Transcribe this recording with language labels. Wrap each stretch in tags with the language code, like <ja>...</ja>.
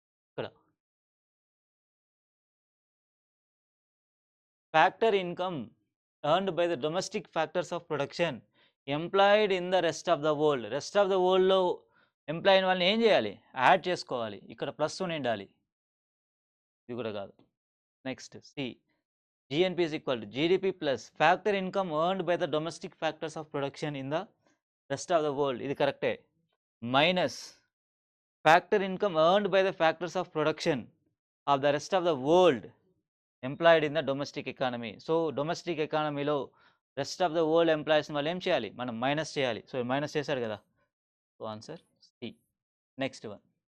<en>ఇక్కడ factor income earned by the domestic factors of production employed in the rest of the world.</en> <te>Rest of the వరల్డ్లో employee అయిన వాళ్ళని ఏం చేయాలి? Add చేసుకోవాలి. ఇక్కడ ప్లస్ ఉండాలి. ఇది కూడా కాదు.</te> <en>Next C GNP is equal to GDP plus factor income earned by the domestic factors of production in the rest of the world.</en> <te>ఇది కరెక్టే.</te> <en>Minus factor income earned by the factors of production of the rest of the world employed in the domestic economy.</en> <te>So domestic ఎకానమీలో rest of the world employees వాళ్ళు ఏం చేయాలి? మనం minus చేయాలి. So minus చేశారు కదా. So answer C. Next one.</te>